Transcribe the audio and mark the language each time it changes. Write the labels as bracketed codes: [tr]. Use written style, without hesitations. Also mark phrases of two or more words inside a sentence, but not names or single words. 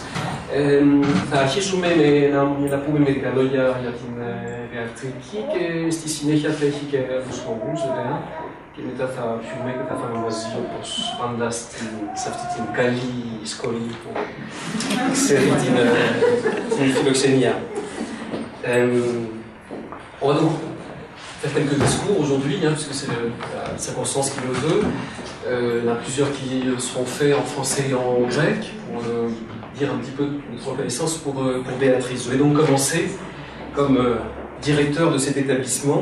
[el] Θα αρχίσουμε να πούμε μερικά λόγια για την ιατρική και στη συνέχεια θα έχει και τους χορούς, βέβαια. Και μετά θα πιούμε και θα φάμε μαζί, όπως πάντα σε αυτή την καλή σχολή που ξέρει την φιλοξενία. [fr] On va donc faire quelques discours aujourd'hui, puisque c'est la circonstance qui le veut. Il y en a plusieurs qui seront faits en français et en grec, pour dire un petit peu notre reconnaissance pour Béatrice. Je vais donc commencer comme directeur de cet établissement.